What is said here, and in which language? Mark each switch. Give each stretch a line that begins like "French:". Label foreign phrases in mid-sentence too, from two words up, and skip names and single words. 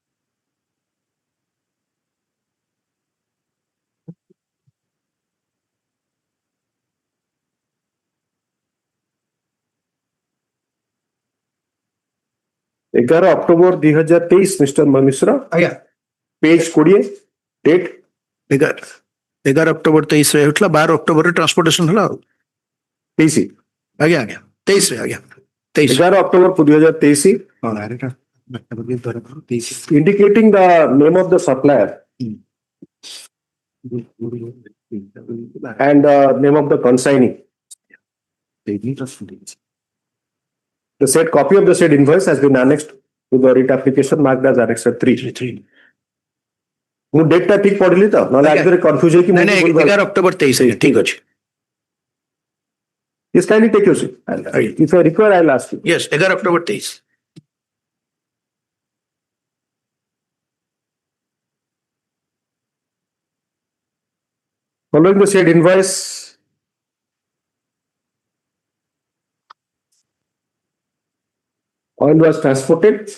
English: 11 October 2023, Mr. Mamisra. Page 20, date
Odia: 11 ଅକ୍ଟୋବର 23 ରେ ହେଉଥିଲା 12 ଅକ୍ଟୋବରରେ ଟ୍ରାନ୍ସପୋର୍ଟେସନ ହେଲା ଆଉ PC. ଆଜ୍ଞା ଆଜ୍ଞା 23 ରେ ଆଜ୍ଞା 23
English: 11 October 2023, indicating the name of the supplier and the name of the consignee. The said copy of the said invoice has been annexed to the writ application marked as Annexure 3.
Odia: ମୁଁ ଡେଟଟା ଠିକ ପଢିଲି ତ ନହେଲେ ଆଗରେ କନଫ୍ୟୁଜ ହେଇକି ନାଇଁ 11 ଅକ୍ଟୋବର 23 ଠିକ ଅଛି
English: Yes, kindly take your seat. If I require, I'll ask you. Yes, 11 ଅକ୍ଟୋବର 23 Following the said invoice, oil was transported.